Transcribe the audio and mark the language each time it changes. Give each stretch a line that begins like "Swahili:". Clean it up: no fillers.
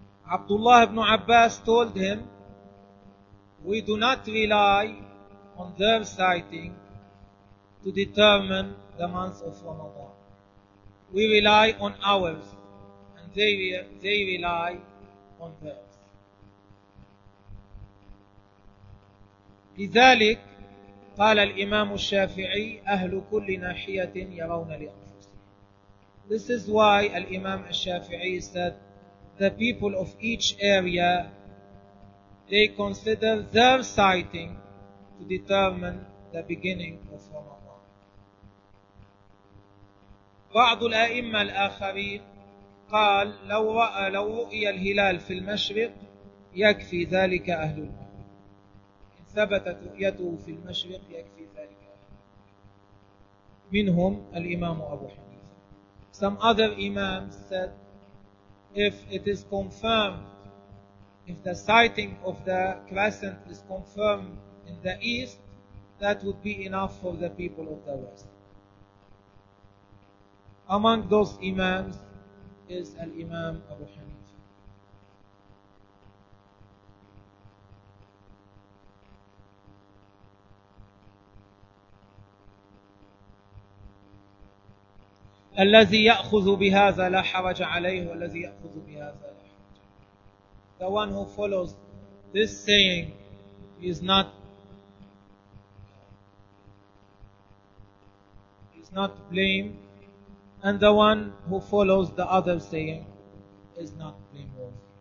English: Abdullah ibn Abbas told him, we do not rely on their sighting to determine the month of Ramadan. We rely on ours and they rely on theirs.
Arabic: لذلك قال الإمام الشافعي أهل كل ناحية يرون لأنفسهم.
English: This is why الإمام الشافعي said the people of each area they consider their sighting to determine the beginning of Ramadan.
Arabic: بعض الأئمة الآخرين قال لو رأى لو رؤي الهلال في المشرق يكفي ذلك أهل المدينة. إن ثبتت رؤيته في المشرق يكفي ذلك أهل المدينة. منهم الإمام أبو حنيفة.
English: Some other imams said if it is confirmed, if the sighting of the crescent is confirmed in the east, that would be enough for the people of the west. Among those imams is al-Imam Abu Hanifa.
Arabic: الذي يأخذ بهذا لا حرج عليه والذي يأخذ بهذا لا حرج.
English: The one who follows this saying is not not blame, and the one who follows the other saying is not blameworthy.